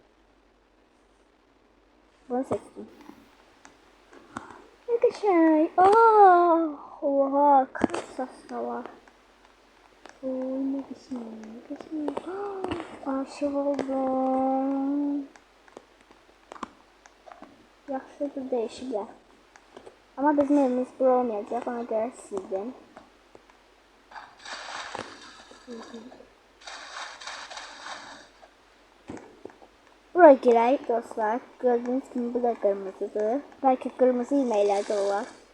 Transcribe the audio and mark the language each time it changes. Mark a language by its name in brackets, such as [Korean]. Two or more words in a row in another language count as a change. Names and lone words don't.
[Azerbaijani] Bunu seçdim. Ne qəşəng. Aa, oha, kasas da var. Oo, ne qəşəng. Aşıq oldum. Yaxşıdır, dəyişiblər. [Turkish] Ama bizim evimiz bura olmayacak, ona göre sildim. [Azerbaijani] Buraya girək dostlar. [Turkish] Gördüğünüz gibi bu da kırmızıdır. [Azerbaijani] Belki kırmızı ilməklər də olar.